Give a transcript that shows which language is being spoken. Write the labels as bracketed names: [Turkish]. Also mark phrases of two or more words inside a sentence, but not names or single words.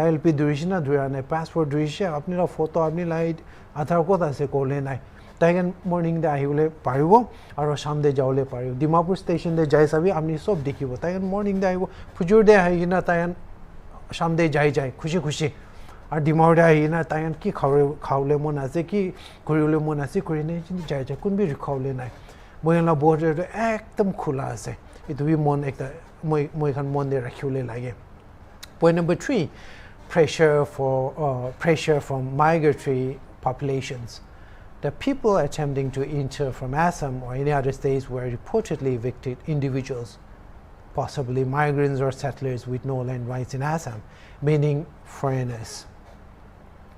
[Naga Pidgin] ILP durishna dura nai passport durishe apni la photo apni la aadhar kot ase kole nai Taigan morning de ahule paribo aro sham de jaule paribo Dimapur station de jai sabi apni sob dikhibo taigan morning de aibo phujur de aina taigan sham de jai khushi khushi ar Dimapur de aina taigan ki khaule mon ase ki korule mon ase korine jai kun bi rikhaule nai moyala border de ekdam khula ase itu bi mon ekta moi khan mon de rakhule lage. [English] Point number 3, pressure from migratory populations. The people attempting to enter from Assam or any other states were reportedly evicted individuals, possibly migrants or settlers with no land rights in Assam, meaning foreigners.